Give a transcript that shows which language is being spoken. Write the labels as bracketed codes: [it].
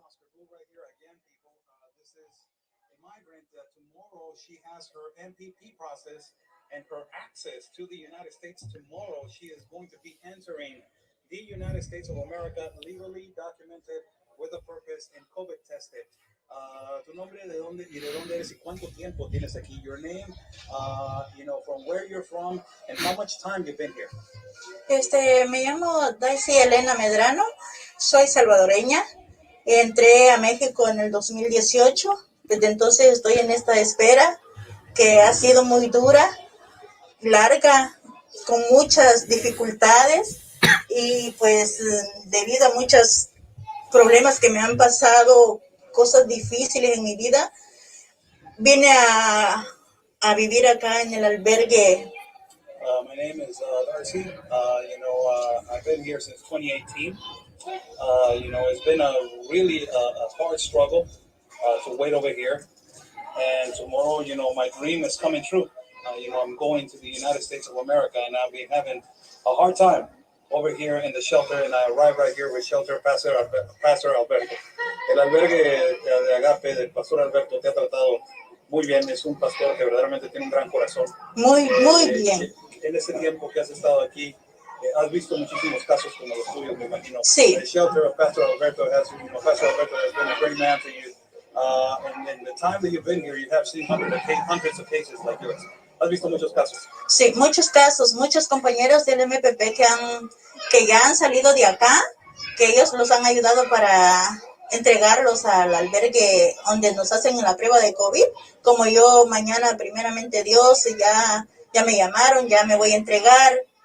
[en] Oscar Blue right here again, people. This is a migrant that tomorrow she has her MPP process and her access to the United States. Tomorrow she is going to be entering the United States of America legally documented with a purpose and COVID tested. [es] Tu nombre, de dónde y de dónde eres y cuánto tiempo tienes aquí. [en] Your name, from where you're from and how much time you've been here. [es] Me llamo Daisy Elena Medrano, soy salvadoreña, entré a México en el 2018, desde entonces estoy en esta espera que ha sido muy dura, larga, con muchas dificultades y pues debido a muchas problemas que me han pasado, cosas difíciles en mi vida, vine a vivir acá en el albergue. [en] My name is Darcy. I've been here since 2018. It's been a really a hard struggle to wait over here. And tomorrow, my dream is coming true. I'm going to the United States of America, and I'll be having a hard time over here in the shelter. And I arrive right here with Shelter Pastor Alberto. [es] El albergue de Agape del Pastor Alberto te ha tratado muy bien. Es un pastor que verdaderamente tiene un gran corazón. Muy bien. En este tiempo que has estado aquí, has visto muchísimos casos como los tuyos, me imagino. Sí. [en] The shelter of Pastor Alberto Pastor Alberto has been a great man to you. And in the time that you've been here, you have seen hundreds of cases like yours. [es] ¿Has visto muchos casos? Sí, muchos casos, muchos compañeros del MPP que ya han salido de acá, que ellos los han ayudado para entregarlos al albergue donde nos hacen la prueba de COVID. Como yo mañana, primeramente Dios, ya me llamaron, ya me voy a entregar.